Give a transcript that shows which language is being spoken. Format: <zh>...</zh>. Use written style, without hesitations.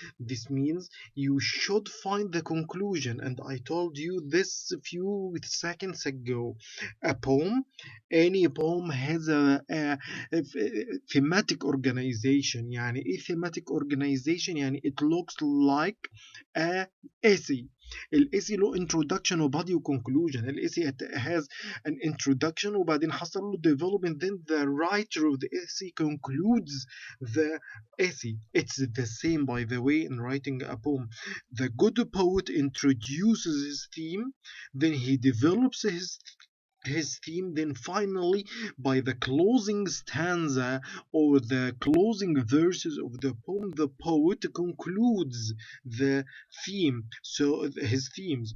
<en>This means you should find the conclusion, and I told you this a few seconds ago. A poem, any poem has a thematic organization.</en> <ar>يعني إيه</ar> <en>thematic organization؟ يعني it looks like a essay. الاسي له introduction وبادي وكونكلوجن. الاسي has an introduction</en> <ar>وبعدين حصل له</ar> <en>development, then the writer of the essay concludes the essay. It's the same, by the way, in writing a poem. The good poet introduces his theme, then he develops his theme, then finally by the closing stanza or the closing verses of the poem, the poet concludes the theme, so his themes.</en>